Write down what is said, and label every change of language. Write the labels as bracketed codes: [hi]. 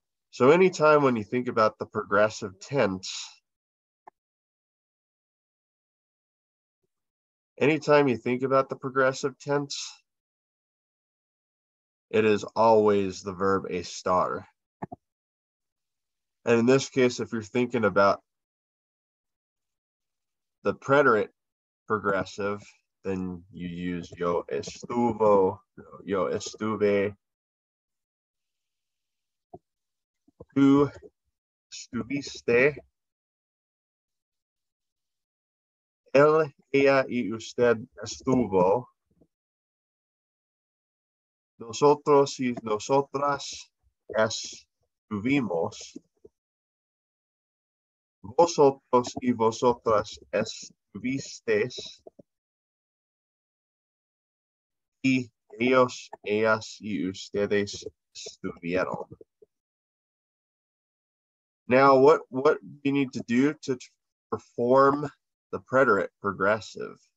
[en] So anytime when you think about the progressive tense, anytime you think about the progressive tense, it is always the verb estar. And in this case, if you're thinking about the preterite progressive, then you use [es] yo estuvo, yo estuve, tú estuviste, él, ella y usted estuvo, nosotros y nosotras estuvimos, vosotros y vosotras estuvisteis, y ellos, ellas y ustedes estuvieron. [en] Now, what you need to do to perform the preterite progressive?